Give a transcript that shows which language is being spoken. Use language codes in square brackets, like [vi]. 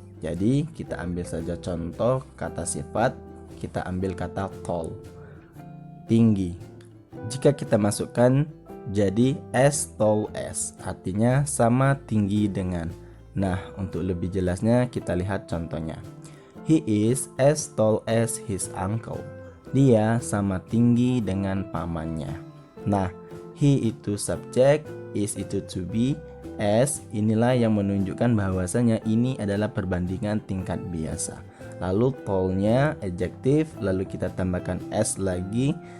[id] Jadi kita ambil saja contoh kata sifat, kita ambil kata tall, tinggi. Jika kita masukkan jadi as tall as, artinya sama tinggi dengan. Nah, untuk lebih jelasnya kita lihat contohnya. [en] He is as tall as his uncle. [id] Dia sama tinggi dengan pamannya. Nah, he itu subjek, is itu to be, as inilah yang menunjukkan bahwasanya ini adalah perbandingan tingkat biasa. Lalu tallnya adjektif, lalu kita tambahkan s lagi.